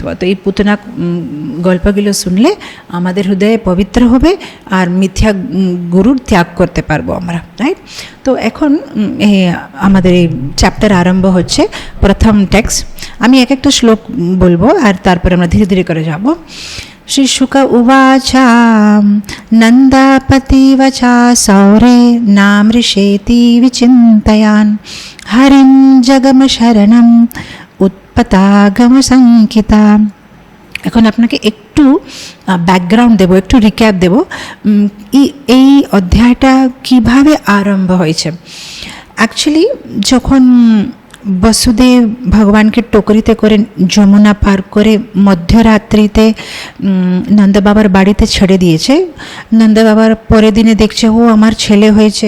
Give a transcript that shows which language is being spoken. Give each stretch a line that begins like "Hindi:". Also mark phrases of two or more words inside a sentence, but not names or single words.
Bangla: তো এই পুতনা গল্পগুলো শুনলে আমাদের হৃদয়ে পবিত্র হবে আর মিথ্যা গুরুর ত্যাগ করতে পারবো আমরা, রাইট? তো এখন আমাদের এই চ্যাপ্টার আরম্ভ হচ্ছে। প্রথম টেক্সট আমি এক একটা শ্লোক বলবো আর তারপরে আমরা ধীরে ধীরে করে যাব।
Sanskrit: श्रीशुक उवाच नन्दापतिवचा सौरे नामृषेति विचिन्तयान् हरिं जगमशरणम् उत्पतागमसङ्किता।
Bangla: এখন আপনাকে একটু ব্যাকগ্রাউন্ড দেব, একটু রিক্যাপ দেব এই অধ্যায়টা কিভাবে আরম্ভ হয়েছে। অ্যাকচুয়ালি যখন বসুদেব ভগবানকে টোকরিতে করে যমুনা পার করে মধ্যরাত্রিতে নন্দবাবার বাড়িতে ছেড়ে দিয়েছে, নন্দবাবার পরের দিনে দেখছে ও আমার ছেলে হয়েছে।